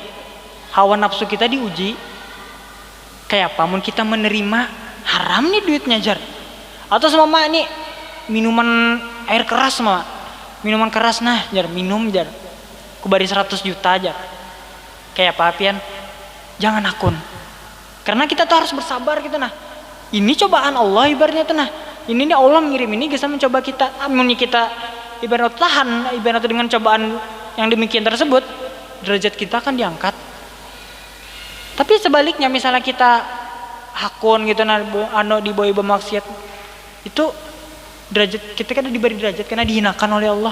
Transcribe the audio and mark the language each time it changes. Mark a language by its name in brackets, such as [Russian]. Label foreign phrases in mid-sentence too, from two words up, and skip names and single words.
[Indonesian] Hawa nafsu kita diuji. [Banjar] Kayak apa mun kita menerima haram nih duitnya jar. Atau semua nih minuman air keras semua. Minuman keras nah jar, minum jar. Kubari 100 juta aja. Kayak apa pian? Jangan akun. Karena kita tuh harus bersabar gitu nah. Ini cobaan Allah ibaratnya tuh nah. Ini nih Allah mengirim ini bisa mencoba kita. Amun kita ibarat tahan, ibarat dengan cobaan yang demikian tersebut, derajat kita akan diangkat. Tapi sebaliknya misalnya kita hakun gitu nah, di bawah bermaksiat, itu derajat kita kan diberi derajat karena dihinakan oleh Allah.